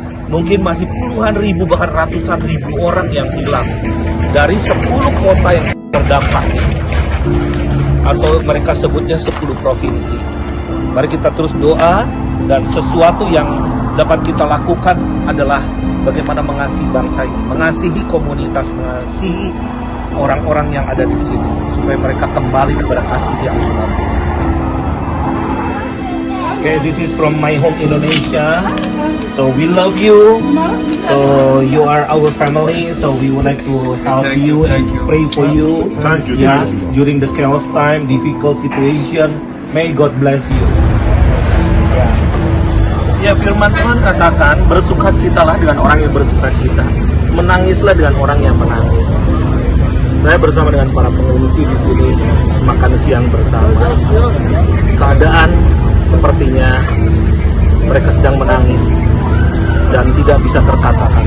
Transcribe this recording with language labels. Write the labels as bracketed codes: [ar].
[id] Mungkin masih puluhan ribu bahkan ratusan ribu orang yang hilang dari 10 kota yang terdampak, atau mereka sebutnya 10 provinsi. Mari kita terus doa, dan sesuatu yang dapat kita lakukan adalah bagaimana mengasihi bangsa ini, mengasihi komunitas, mengasihi orang-orang yang ada di sini, supaya mereka kembali kepada kasih yang selalu. [en] Okay, this is from my home Indonesia. So we love you. So you are our family. So we would like to help you and pray for you. Yeah, during the chaos time, difficult situation. May God bless you. [id] Ya, firman Tuhan katakan, bersukacitalah dengan orang yang bersukacita, menangislah dengan orang yang menangis. Saya bersama dengan para pengungsi di sini makan siang bersama. Keadaan sepertinya mereka sedang menangis dan tidak bisa terkatakan.